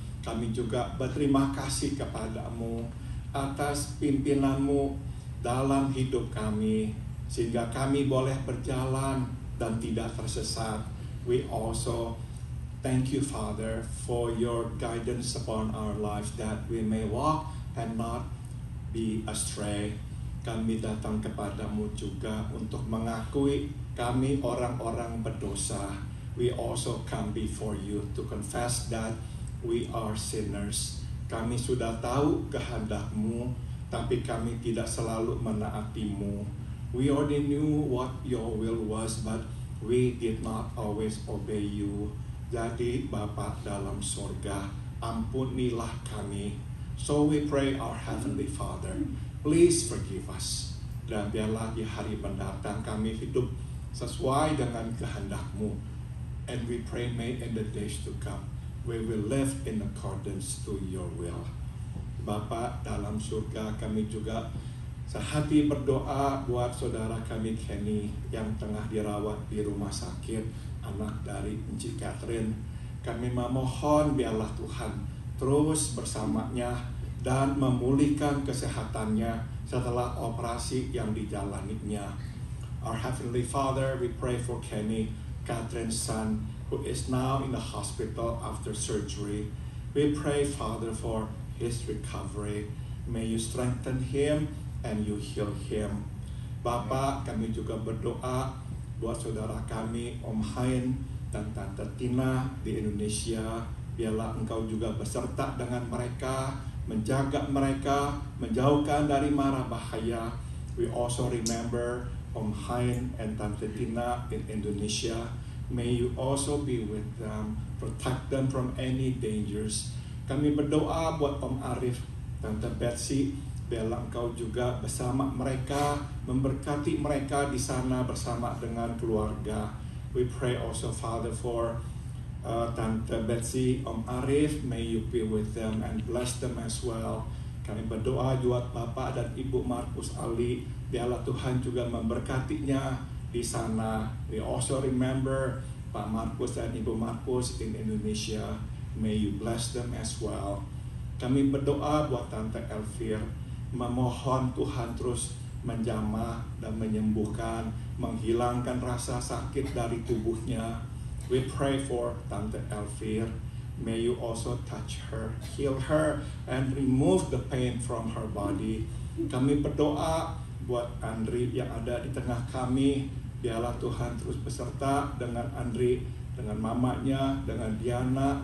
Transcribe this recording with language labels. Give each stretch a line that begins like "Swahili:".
Indonesian: Kami juga berterima kasih kepadamu atas pimpinan-Mu dalam hidup kami, sehingga kami boleh berjalan dan tidak tersesat.
English: We also thank you, Father, for your guidance upon our lives, that we may walk and not be astray.
Indonesian: Kami datang kepadamu juga untuk mengakui kami orang-orang berdosa.
English: We also come before you to confess that we are sinners.
Indonesian: Kami sudah tahu kehendak-Mu, tapi kami tidak selalu menaati-Mu.
English: We already knew what your will was, but we did not always obey you.
Indonesian: Jadi Bapa dalam surga, ampunilah kami.
English: So we pray, our Heavenly Father, please forgive us.
Indonesian: Dan biarlah di hari mendatang kami hidup sesuai dengan kehendak-Mu.
English: And we pray, may in the days to come, we will live in accordance to your will.
Indonesian: Bapa dalam surga, kami juga sehati berdoa buat saudara kami Kenny yang tengah dirawat di rumah sakit, anak dari Encik Catherine. Kami memohon biarlah Tuhan terus bersamanya dan memulihkan kesehatannya setelah operasi yang dijalaninya.
English: Our Heavenly Father, we pray for Kenny, Catherine's son, who is now in the hospital after surgery. We pray, Father, for his recovery. May you strengthen him and you heal him.
Indonesian: Bapa, kami juga berdoa buat saudara kami, Om Hain dan Tante Tina di Indonesia. Biarlah Engkau juga beserta dengan mereka, menjaga mereka, menjauhkan dari mara bahaya.
English: We also remember Om Hain and Tante Tina in Indonesia. May you also be with them, protect them from any dangers.
Indonesian: Kami berdoa buat Om Arif, Tante Betsy, biarlah Engkau juga bersama mereka, memberkati mereka di sana bersama dengan keluarga.
English: We pray also, Father, for Tante Betsy, Om Arif, may you be with them and bless them as well.
Indonesian: Kami berdoa juga Bapak dan Ibu Markus Ali, biarlah Tuhan juga memberkatinya di sana.
English: We also remember Pak Markus dan Ibu Markus in Indonesia. May you bless them as well.
Indonesian: Kami berdoa buat Tante Elvir, memohon Tuhan terus menjamah dan menyembuhkan, menghilangkan rasa sakit dari tubuhnya.
English: We pray for Tante Elvir. May you also touch her, heal her, and remove the pain from her body.
Indonesian: Kami berdoa buat Andri yang ada di tengah kami. Biarlah Tuhan terus beserta dengan Andri, dengan mamanya, dengan Diana.